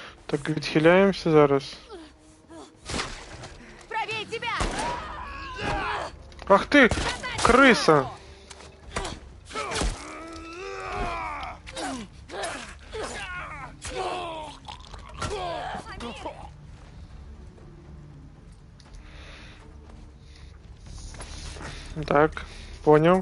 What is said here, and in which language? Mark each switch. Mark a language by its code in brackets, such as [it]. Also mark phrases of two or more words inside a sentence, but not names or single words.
[uk] Так, відхиляємося зараз. [ru] Правее тебя! [uk] Ах ти, криса! Так, поняв.